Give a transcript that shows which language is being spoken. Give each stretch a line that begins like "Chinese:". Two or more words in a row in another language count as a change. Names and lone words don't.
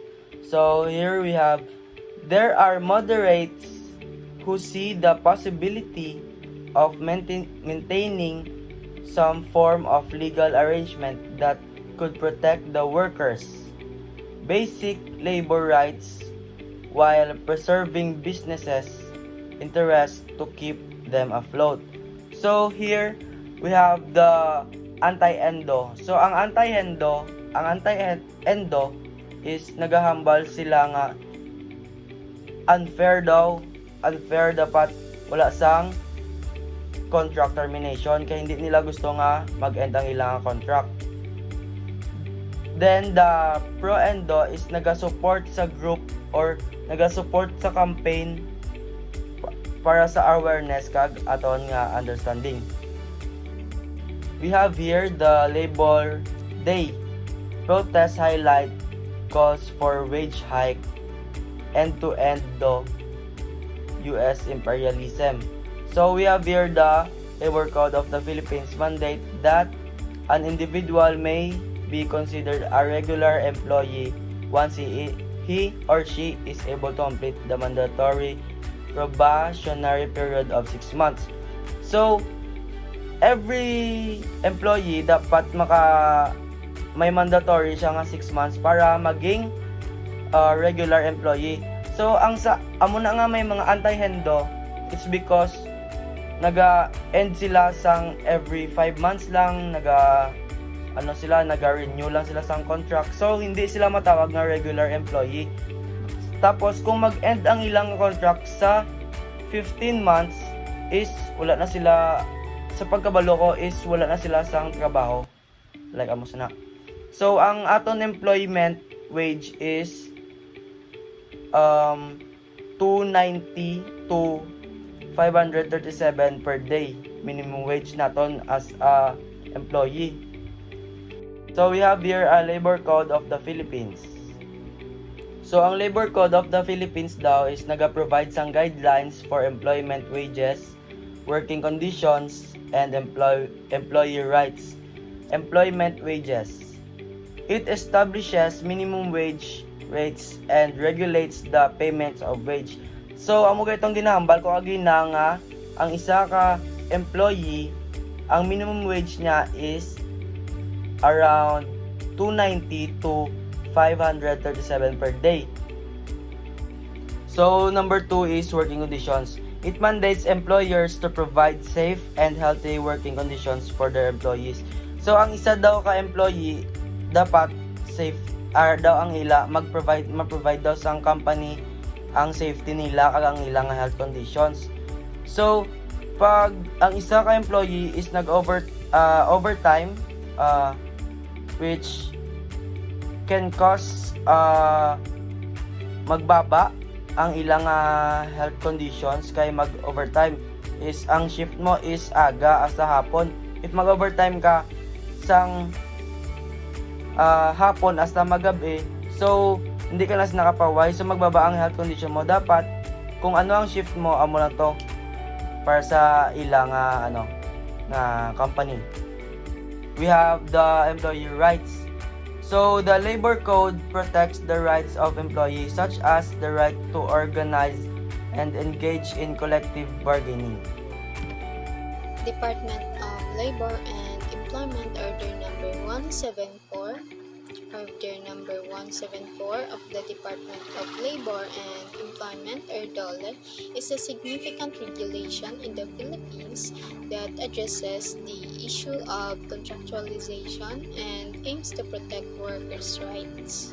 English: So here we have, there are moderates who see the possibility of maintaining some form of legal arrangement that could protect the workers' basic labor rights while preserving businesses' interests to keep them afloat. So here we have the anti-endo.
Hiligaynon: So ang anti-endo is nagahambal sila nga unfair dapat wala sang contract termination kaya hindi nila gusto nga mag-end ang ilang contract. Then the pro-endo is naga-support sa group or naga-support sa campaign para sa awareness kag aton nga understanding.
English: We have here the Labor Day. Protest highlight calls for wage hike, end-to-end the US imperialism. So we have here the Labor Code of the Philippines mandate that an individual may be considered a regular employee once he or she is able to complete the mandatory probationary period of 6 months.
Hiligaynon: So,
English: every employee
Hiligaynon: dapat may mandatory siya nga 6 months para maging
English: regular employee.
Hiligaynon: So, amo na nga may mga anti-hendo,
English: it's because
Hiligaynon: naga-end sila sang every 5 months lang, naga-renew lang sila sang contract. So, hindi sila matawag na
English: regular employee.
Hiligaynon: Tapos, kung mag-end ang ilang contract sa 15 months, is wala na sila, sa pagkabalo ko, is wala na sila sang trabaho. Like, amos na.
English: So,
Hiligaynon: ang aton
English: employment wage is 290 to 537 per day minimum wage naton as a employee. So we have here a Labor Code of the Philippines. So ang Labor Code of the Philippines
Hiligaynon: daw is naga-provide sang
English: guidelines for employment wages, working conditions, and employee rights. Employment wages. It establishes minimum wage rates and regulates the payments of wage. So,
Hiligaynon: amo gaytong ginahambal ko agina nga ang isa ka employee, ang
English: minimum wage
Hiligaynon: niya is around 290 to 537
English: per day. So, number 2 is working conditions. It mandates employers to provide safe and healthy working conditions for their employees. So,
Hiligaynon: ang isa daw ka employee dapat safe daw ang ila mag-provide daw sa company ang safety nila kag ang ilang
English: health conditions.
Hiligaynon: So pag ang isa ka employee is overtime,
English: which can cause
Hiligaynon: magbaba ang ilang
English: health conditions
Hiligaynon: kay mag-overtime, is ang shift mo is aga hasta hapon. If mag-overtime ka sang hapon hasta magabi, so hindi ka na nakapaway, so magbaba ang
English: health condition
Hiligaynon: mo. Dapat kung ano ang shift mo, amo na to para sa ilang company.
English: We have the employee rights. So the labor code protects the rights of employees, such as the right to organize and engage in collective bargaining. Department of Labor and Employment Order Number 174 of the Department of Labor and Employment, or DOLE, is a significant regulation in the Philippines that addresses the issue of contractualization and aims to protect workers' rights.